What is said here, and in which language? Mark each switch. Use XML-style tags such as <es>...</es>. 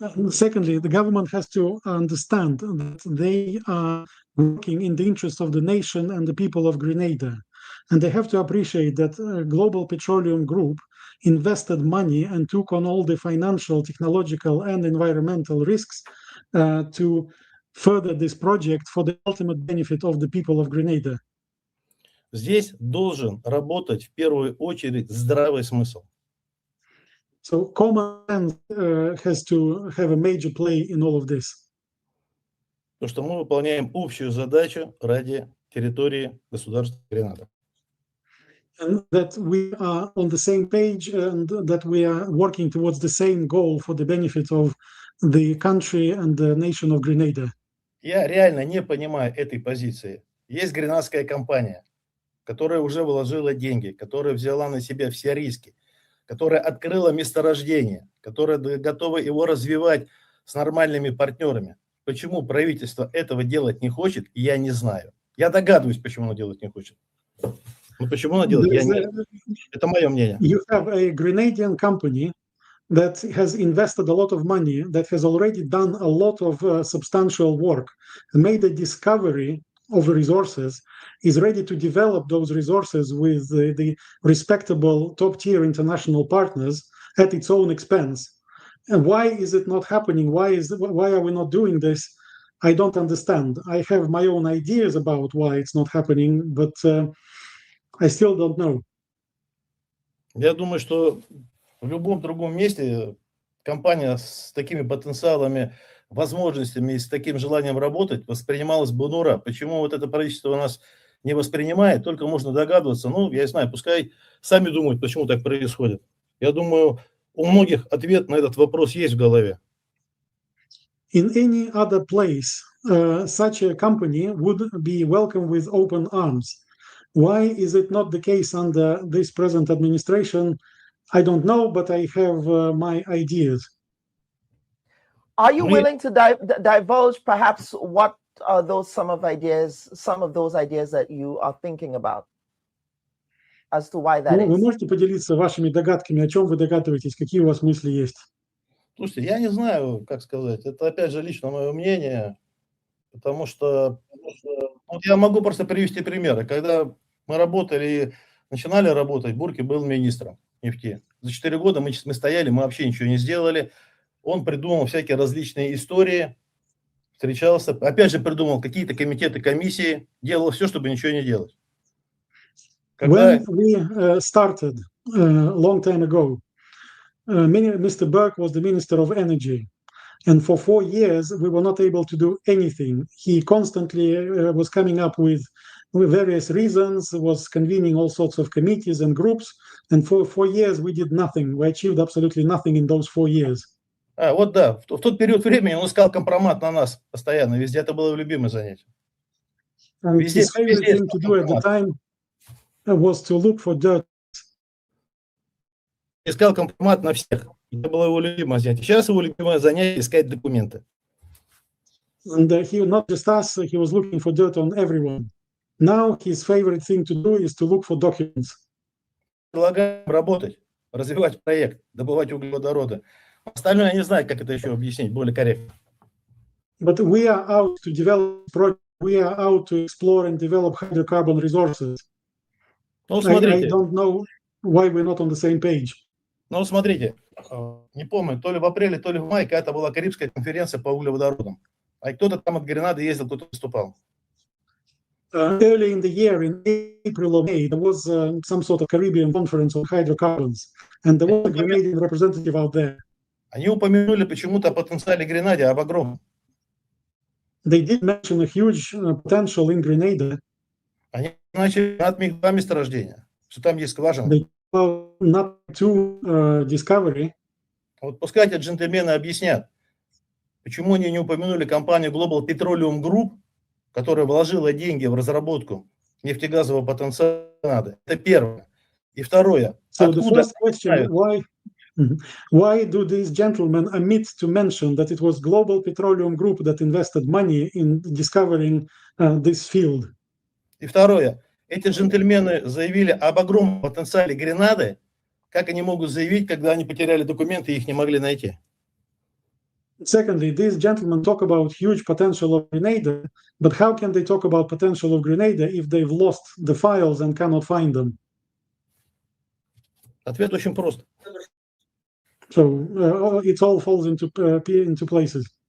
<en>Secondly, the government has to understand that they are working in the interest of the nation and the people of Grenada. And they have to appreciate that Global Petroleum Group invested money and took on all the financial, technological, and environmental risks to further this project for the ultimate benefit of the people of Grenada.</en> <ru>Здесь должен работать в первую очередь здравый смысл.</ru> <en>So common sense has to have a major play in all of this.</en> <ru>Потому что мы выполняем общую задачу ради территории государства Гренада.</ru> <en>And that we are on the same page and that we are working towards the same goal for the benefit of the country and the nation of Grenada.</en> <ru>Я реально не понимаю этой позиции. Есть гренадская компания, которая уже вложила деньги, которая взяла на себя все риски, которая открыла месторождение, которая готова его развивать с нормальными партнерами. Почему правительство этого делать не хочет, я не знаю. Я догадываюсь, почему оно делать не хочет. Но почему оно делает, это мое мнение.</ru> <en>You have a Grenadian company that has invested a lot of money, that has already done a lot of substantial work, made a discovery of resources, is ready to develop those resources with the respectable top-tier international partners at its own expense. And why is it not happening? Why are we not doing this? I don't understand. I have my own ideas about why it's not happening, but I still don't know.</en> <ru>Я думаю, что в любом другом месте компания с такими потенциалами, возможностями и с таким желанием работать воспринималась бы на ура. Почему вот это правительство у нас не воспринимает, только можно догадываться. Ну, я знаю, пускай сами думают, почему так происходит. Я думаю, у многих ответ на этот вопрос есть в голове.</ru> <en>In any other place, such a company would be welcomed with open arms. Why is it not the case under this present administration? I don't know, but I have my ideas. Are you willing to divulge perhaps what are those some of those ideas that you are thinking about as to why that is?</en> <ru>Вы можете поделиться вашими догадками, о чем вы догадываетесь, какие у вас мысли есть? Слушайте, я не знаю, как сказать. Это опять же лично мое мнение, потому что вот я могу просто привести примеры. Когда мы начинали работать, Бурки был министром нефти. За 4 года мы стояли, мы вообще ничего не сделали. Он придумал всякие различные истории, встречался, опять же придумал какие-то комитеты, комиссии, делал все, чтобы ничего не делать.</ru> <en>When we started a long time ago, Mr. Burke was the Minister of Energy. And for 4 years, we were not able to do anything. He constantly was coming up with various reasons, was convening all sorts of committees and groups. And for 4 years, we did nothing. We achieved absolutely nothing in those 4 years.</en> <ru>Вот да, в тот период времени он искал компромат на нас постоянно. Везде это было любимое занятие.</ru> <en>And his favorite thing to do at the time was to look for dirt.</en> <ru>Искал компромат на всех. Это было его любимое занятие. Сейчас его любимое занятие искать документы.</ru> <en>And he not just us, he was looking for dirt on everyone. Now his favorite thing to do is to look for documents.</en> <ru>Предлагаем работать, развивать проект, добывать углеводороды. Остальное я не знаю, как это еще объяснить более корректно.</ru> <en>But we are out to develop projects. We are out to explore and develop hydrocarbon resources.</en> <ru>Ну, смотрите.</ru> <en>I don't know why we're not on the same page.</en> <ru>Ну, смотрите, не помню, то ли в апреле, то ли в мае, когда была Карибская конференция по углеводородам. А кто-то там от Гренады ездил, кто-то выступал.</ru> <en>Early in the year, in April or May, there was some sort of Caribbean conference on hydrocarbons. And there was a Grenadian representative out there.</en> <ru>Они упомянули почему-то о потенциале Гренаде, об огромном.</ru> <en>They did mention a huge potential in Grenada.</en> <ru>Они начали от два месторождения, что там есть скважина.</ru> <en>They not to discovery.</en> <ru>Вот пускай эти джентльмены объяснят, почему они не упомянули компанию Global Petroleum Group, которая вложила деньги в разработку нефтегазового потенциала. Это первое. И второе.</ru> <en>So the first question, why do these gentlemen omit to mention that it was Global Petroleum Group that invested money in discovering this field?</en> <ru>И второе. Эти джентльмены заявили об огромном потенциале Гренады. Как они могут заявить, когда они потеряли документы и их не могли найти?</ru> <en>Secondly, these gentlemen talk about huge potential of Grenada, but how can they talk about potential of Grenada if they've lost the files and cannot find them?</en> <ru>Ответ очень прост.</ru> <en>So it all falls into places.</en>